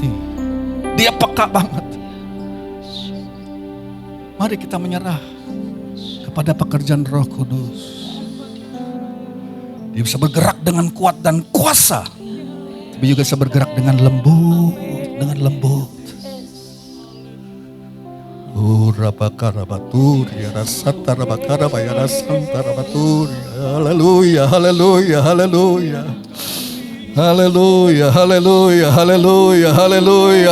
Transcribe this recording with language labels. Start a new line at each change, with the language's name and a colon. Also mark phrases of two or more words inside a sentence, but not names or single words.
Indonesian: Dia peka banget. Mari kita menyerah kepada pekerjaan Roh Kudus. Dia bisa bergerak dengan kuat dan kuasa, tapi juga bisa bergerak dengan lembut, Rabakarabaturi, Rasatarabakarabaya, Rasantarabaturi. Haleluya, haleluya, haleluya. Haleluya, haleluya, haleluya, haleluya.